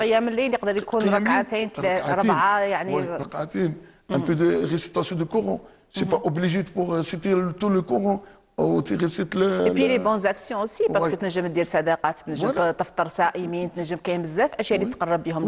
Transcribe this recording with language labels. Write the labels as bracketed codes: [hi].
[ar] قيام الليل يقدر يكون ركعتين 4 يعني. ركعتين. [fr] Un peu de récitation du Coran. C'est pas obligé pour réciter tout le Coran ou tu récites le. Et puis les bonnes actions aussi باسكو Ouais. [ar] تنجم دير صدقات تنجم [fr] Voilà. [ar] تفطر صائمين تنجم كاين بزاف اشياء اللي تقرب بهم